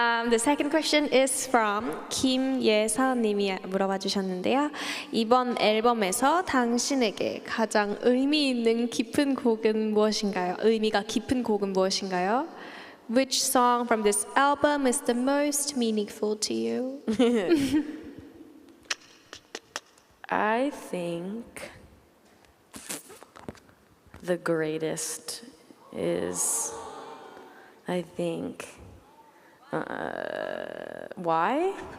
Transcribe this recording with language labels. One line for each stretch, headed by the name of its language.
English: The second question is from 김예서님이
Korean: 물어봐 주셨는데요. 이번 앨범에서 당신에게 가장 의미 있는 깊은 곡은 무엇인가요? 의미가 깊은 곡은 무엇인가요?
English: Which song from this album is the most meaningful to you? I think the greatest is, I think, why?